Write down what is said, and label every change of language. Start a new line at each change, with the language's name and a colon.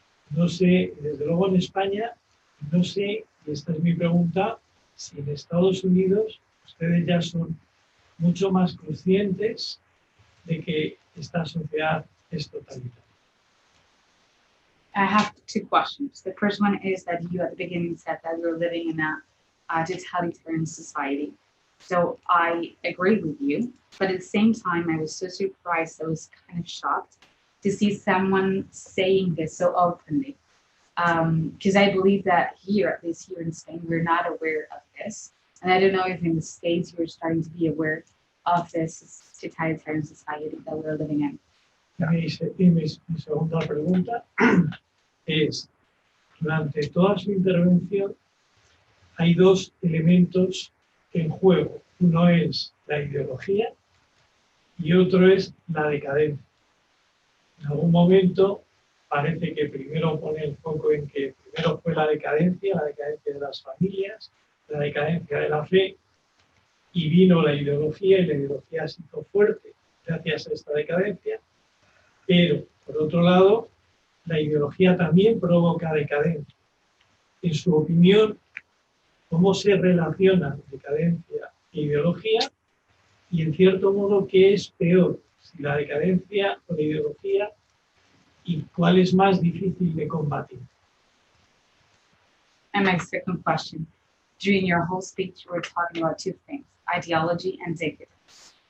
Spanish: No sé, desde luego en España, no sé, y esta es mi pregunta, si en Estados Unidos ustedes ya son mucho más conscientes de que esta sociedad es totalitaria.
English: I have two questions. The first one is that you at the beginning said that we're living in a totalitarian society. So I agree with you, but at the same time, I was so surprised, I was kind of shocked to see someone saying this so openly. Because I believe that here, at least here in Spain, we're not aware of this. And I don't know if in the States you're starting to be aware of this totalitarian society that we're living in.
Spanish: Mi segunda pregunta es, durante toda su intervención hay dos elementos en juego. Uno es la ideología y otro es la decadencia. En algún momento parece que primero pone el foco en que primero fue la decadencia de las familias, la decadencia de la fe, y vino la ideología, y la ideología se hizo fuerte gracias a esta decadencia. Pero, por otro lado, la ideología también provoca decadencia. En su opinión, ¿cómo se relacionan decadencia e ideología? Y, en cierto modo, ¿qué es peor? Si la decadencia o la ideología, ¿y cuál es más difícil de combatir?
English: And my second question, during your whole speech, you were talking about two things, ideology and decadence.